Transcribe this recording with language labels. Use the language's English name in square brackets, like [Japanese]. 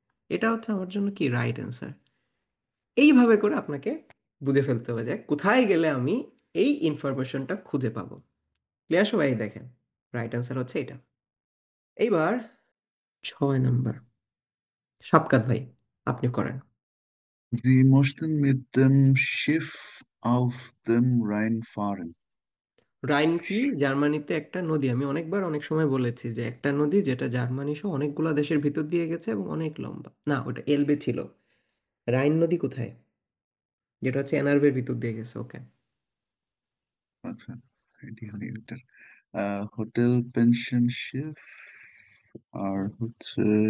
[Bangla] এটা হচ্ছে আমার জন্য কি রাইট অ্যান্সার। এইভাবে করে আপনাকে বুঝে ফেলতে হবে যে কোথায় গেলে আমি এই ইনফরমেশনটা খুঁজে পাবো। ক্লিয়ার সবাই? দেখেন রাইট অ্যান্সার হচ্ছে এটা। এইবার 6 নম্বর, সাবকাত ভাই আপনি করেন। [German] Sie mussten mit dem Schiff auf dem Rhein fahren. [Bangla] রাইন কি? জার্মানিতে একটা নদী। আমি অনেকবার অনেক সময় বলেছি যে একটা নদী যেটা জার্মানি সহ অনেকগুলো দেশের ভিতর দিয়ে গেছে এবং অনেক লম্বা। না, ওটা এলবে ছিল। রাইন নদী কোথায়? যেটা হচ্ছে এনআরবের ভিতর দিয়ে গেছে। ওকে, আচ্ছা, এটি হলো এটার হোটেল পেনশন শিপ আর হচ্ছে